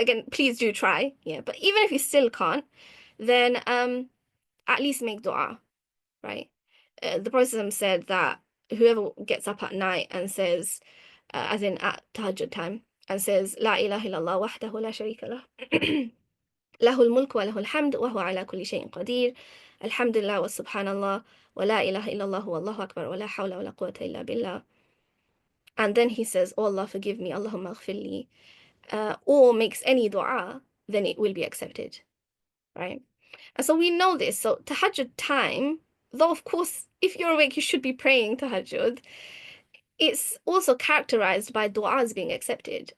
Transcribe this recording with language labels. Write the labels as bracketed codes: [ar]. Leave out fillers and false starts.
[en] But again, please do try. Yeah. But even if you still can't, then at least make dua, right? The Prophet said that whoever gets up at night and says, as in at tahajjud time, and says, [ar] La ilaha illallah wahdahu la sharika lah. له الملك وله الحمد وهو على كل شيء قدير الحمد لله وسبحان الله ولا إله إلا الله والله أكبر ولا حول ولا قوة إلا بالله. [en] And then he says, oh Allah, forgive me, [ar] Allahumma ighfir li, [en] or makes any dua, then it will be accepted, right? And so we know this. So tahajjud time, though of course, if you're awake, you should be praying tahajjud, it's also characterized by du'as being accepted.